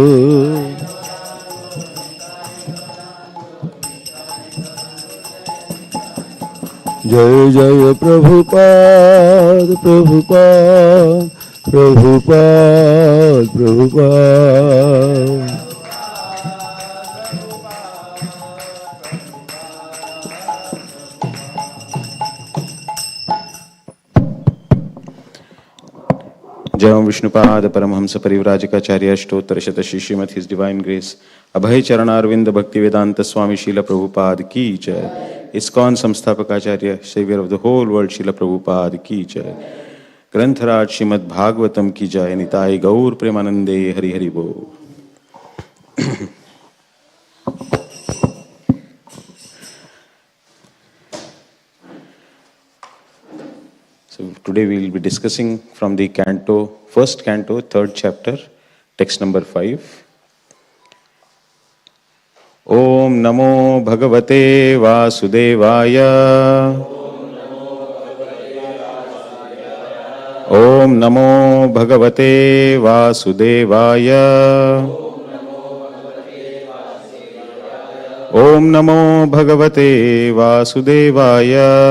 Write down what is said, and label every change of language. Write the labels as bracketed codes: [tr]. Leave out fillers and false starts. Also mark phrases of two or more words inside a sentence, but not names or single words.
[bn] জয় জয় প্রভুপাদ প্রভুপাদ প্রভুপাদ প্রভুপাদ। [hi] जय ओम विष्णुपाद परमहंस परिव्राजकाचार्य अष्टोत्तर शत श्रीमद [en] His Divine Grace [hi] अभय चरणारविंद भक्ति वेदांत स्वामी शील प्रभुपाद की जय। इस्कॉन संस्थापकाचार्य [en] Savior of the whole world [hi] शील प्रभुपाद की जय। ग्रंथराज श्रीमद् भागवतम की जय। [bn] নিতাই গৌর প্রেমানন্দে হরি হরি বোল। [en] So today we will be discussing from the canto, first canto, third chapter, text number 5. [sa] ॐ नमो भगवते वासुदेवाय. ॐ नमो भगवते वासुदेवाय. ॐ नमो भगवते वासुदेवाय.